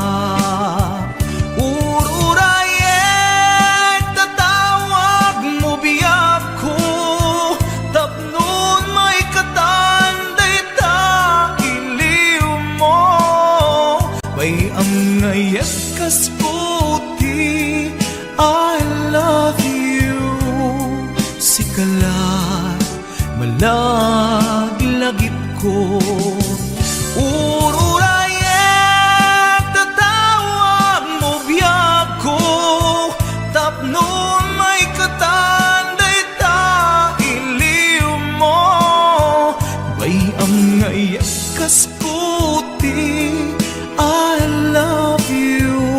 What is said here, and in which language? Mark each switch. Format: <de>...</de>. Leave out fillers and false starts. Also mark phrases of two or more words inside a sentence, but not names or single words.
<ilo>Ururayek tatawag mo biyak ko tapnon may katanday ta iliw mo bay ang ngayat kas puti</ilo> <en>I love you</en> <ilo>sikalat malaglagip ko ururayek tatawag mo biyak ko tapnon may katanday ta iliw mo bay ang ngayat kas puti</ilo> <en>I love you</en>